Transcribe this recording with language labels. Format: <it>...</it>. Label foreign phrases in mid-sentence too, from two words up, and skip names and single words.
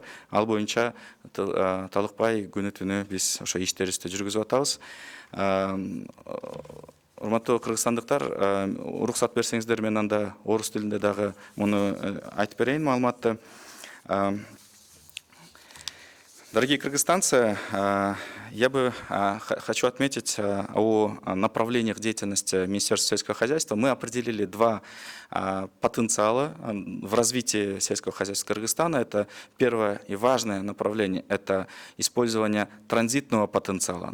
<ky>Ал боюнча талыкпай күнү түнү биз ошо иштерибизди жүргүзүп атабыз. Урматтуу кыргызстандыктар, уруксат берсеңиздер, мен анда орус тилинде дагы муну айтып берейин маалыматты.</ky> <ru>Дорогие кыргызстанцы, я бы хочу отметить о направлениях деятельности Министерства сельского хозяйства. Мы определили два потенциала в развитии сельского хозяйства Кыргызстана. Это первое и важное направление – это использование транзитного потенциала.</ru>